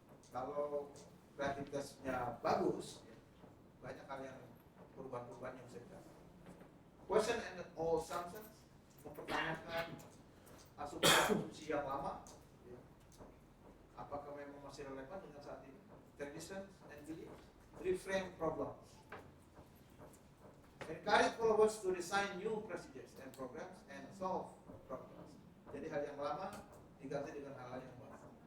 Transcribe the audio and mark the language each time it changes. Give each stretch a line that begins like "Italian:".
Indonesian: Kalau kreativitasnya bagus, ya, banyak hal yang perubahan-perubahan yang bisa dicapai.
English: Question and all assumptions,
Indonesian: mempertanyakan asumsi yang lama, ya. Apakah memang masih relevan dengan saat ini?
English: Traditions and beliefs, reframe problems. Encourage followers to design new procedures and programs and solve problems.
Indonesian: Jadi hal yang lama diganti dengan hal yang baru.